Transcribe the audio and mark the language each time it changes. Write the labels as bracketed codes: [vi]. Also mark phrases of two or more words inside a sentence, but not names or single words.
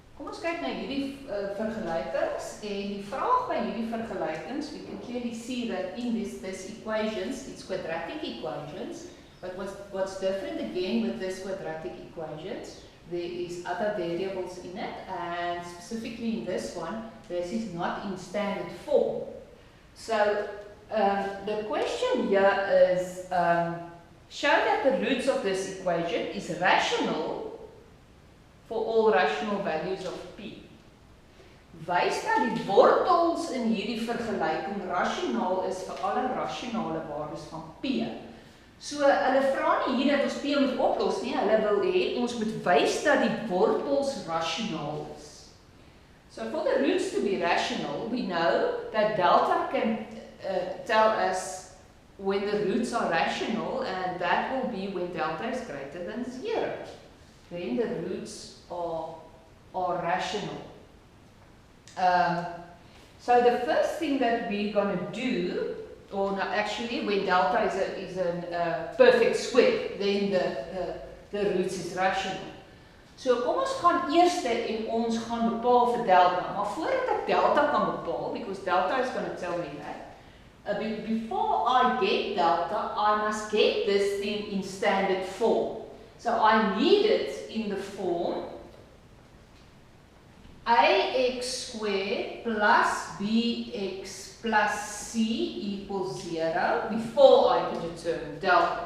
[af] ons kyk na hierdie vergelykings en die vraag by hierdie vergelykings, [en] we can clearly see that in this equations, it's quadratic equations, but what's different again with this quadratic equations, there is other variables in it, and specifically in this one, this is not in standard form. So the question here is, show that the roots of this equation is rational for all rational values of P. [af] Wys dat die wortels in hierdie vergelyking rasionaal is vir alle rasionale waardes van P. So hulle vra nie hier dat ons P moet oplos nie, hulle wil hê ons moet wys dat die wortels rasionaal is. [en] So for the roots to be rational, we know that delta can tell us when the roots are rational, and that will be when delta is greater than 0. Then the roots are rational. So the first thing that we're going to do, or no, actually when delta is a perfect square, then the roots is rational. [af] So kom ons gaan eers en ons gaan bepaal vir delta. Maar voordat ek delta kan bepaal, [en] because delta is going to tell me that, before I get delta, I must get this thing in standard form. So I need it in the form ax squared plus bx plus c equals 0 before I can determine delta.